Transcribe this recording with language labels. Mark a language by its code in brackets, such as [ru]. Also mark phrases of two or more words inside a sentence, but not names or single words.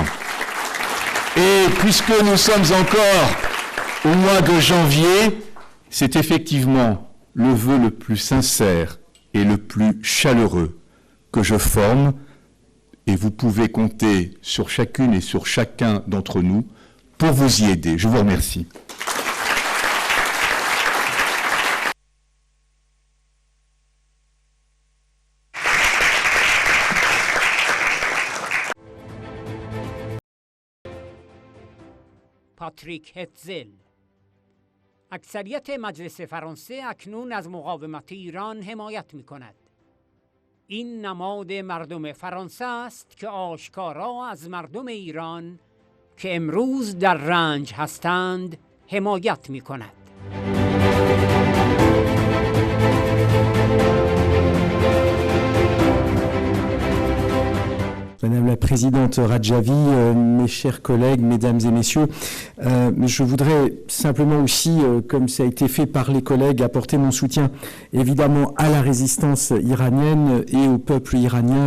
[fr] Et puisque nous sommes encore au mois de janvier, c'est effectivement le vœu le plus sincère et le plus chaleureux que je forme, et vous pouvez compter sur chacune et sur chacun d'entre nous pour vous y aider. Je vous remercie. [fa] پاتریک هتزل. اکثریت مجلس فرانسه اکنون از مقاومت ایران حمایت می کند. این نماد مردم فرانسه است که آشکارا از مردم ایران که امروز در رنج هستند حمایت می کند. [fr] Madame la Présidente Radjavi, mes chers collègues, mesdames et messieurs, je voudrais simplement aussi, comme ça a été fait par les collègues, apporter mon soutien évidemment à la résistance iranienne et au peuple iranien.